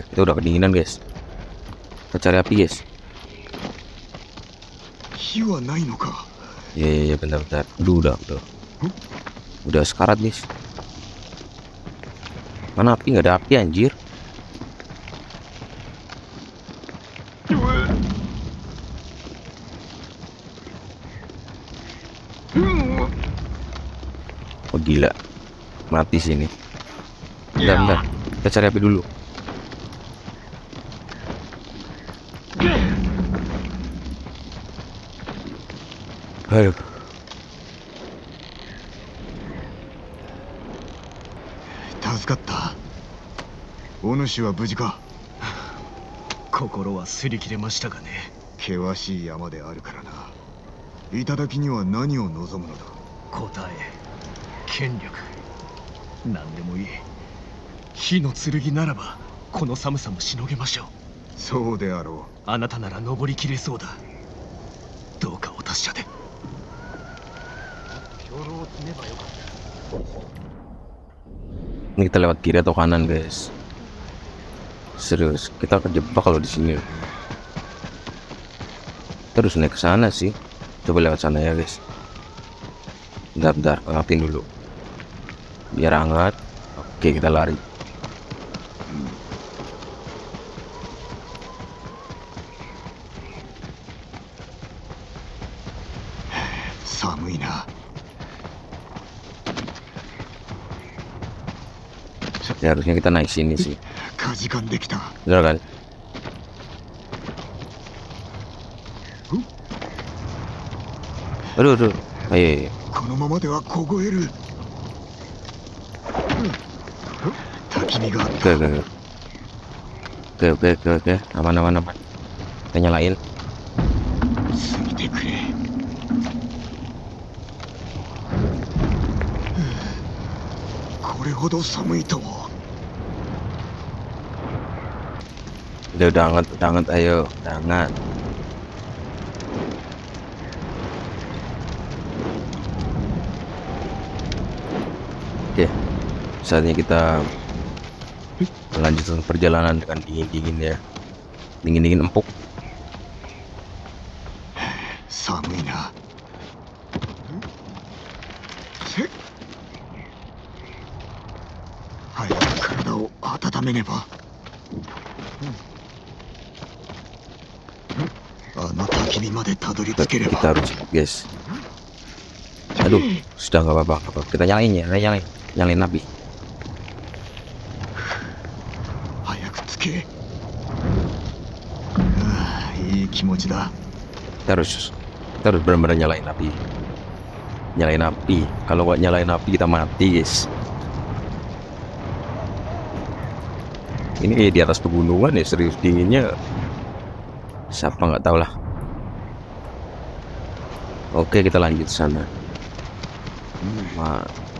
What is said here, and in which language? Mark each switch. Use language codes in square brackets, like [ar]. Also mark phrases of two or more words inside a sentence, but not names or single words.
[id] Kita udah kedinginan guys. Kita cari api guys. [ja] 火はないのか。 [id] Iya, bentar. Udah sekarat guys. Mana api? Nggak ada api anjir. Oh gila, mati sini. Bentar. Kita cari api dulu. Aduh. [ja] O主は無事か。心は擦り切れましたがね。険しい山であるからな。頂には何を望むのだ。答え、権力、何でもいい。火の剣ならばこの寒さもしのげましょう。そうであろあなたなら登りきれそうだ。どうかお達者で。兵糧を積めばよかった。 [id] Ini kita lewat kiri atau kanan guys? Serius, kita kejebak kalau di sini. Kita harus naik ke sana sih. Coba lewat sana ya guys. Bentar, ngapain dulu. Biar hangat. Oke, kita lari. [ja] 寒いな. [id] Ya harusnya kita naik sini sih. [ja] かじかんできた。 [id] Bener kan? Aduh. Ayo. [ja] このままでは凍える。焚き火があった。 [id] Oke. Aman. Kita nyalain. [ja] 過ぎてくれ。これほど寒いとは。 [id] Udah hangat, ayo. Udah hangat. Oke. Saatnya kita melanjutkan perjalanan dengan dingin ya. Dingin empuk. [ja] 寒いな。早く体を温めねば。あの焚き火までたどり着けれ [id] Kita [ja] ば。 [id] harus guys. Aduh, sudah nggak apa-apa. Kita nyalain api. [ja] 早くつけ。ああ、いい気持ちだ。 [id] Kita harus benar-benar nyalain api. Kalau nggak nyalain api kita mati guys. Ini di atas pegunungan ya, serius dinginnya. Siapa nggak tahu lah. Oke, kita lanjut sana.